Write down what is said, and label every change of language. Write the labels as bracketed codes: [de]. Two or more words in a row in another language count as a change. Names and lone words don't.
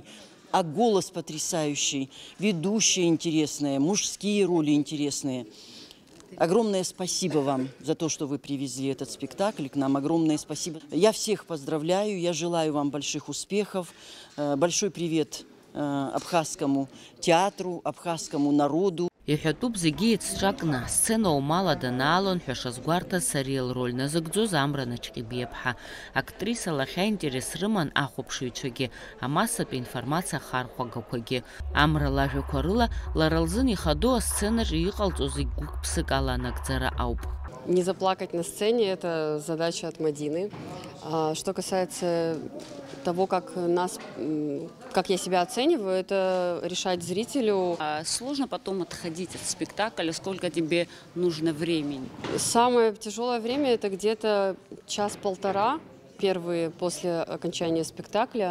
[ru] А голос потрясающий, ведущая интересная, мужские роли интересные. Огромное спасибо вам за то, что вы привезли этот спектакль к нам. Огромное спасибо. Я всех поздравляю, я желаю вам больших успехов. Большой привет абхазскому театру, абхазскому народу. [ab] Иҳәатәуп зегьы еицҿакны асцена умала данаалон ҳәа шазгәарҭаз Сариа лроль назыгӡоз Амра Начкебиаԥҳа. Актриса лахьа интерес рыман ахәаԥшыҩцәагьы, амассатә информациа хархәагақәагьы. Амра лажәақәа рыла лара лзын ихадоу асценаҿы иҟалҵо зегь гәык-ԥсык аланагӡара ауп. [ru] Не заплакать на сцене – это задача от Мадины. Что касается того, как я себя оцениваю, это решать зрителю. Сложно потом отходить от спектакля, сколько тебе нужно времени? Самое тяжелое время – это где-то час-полтора, первые после окончания спектакля.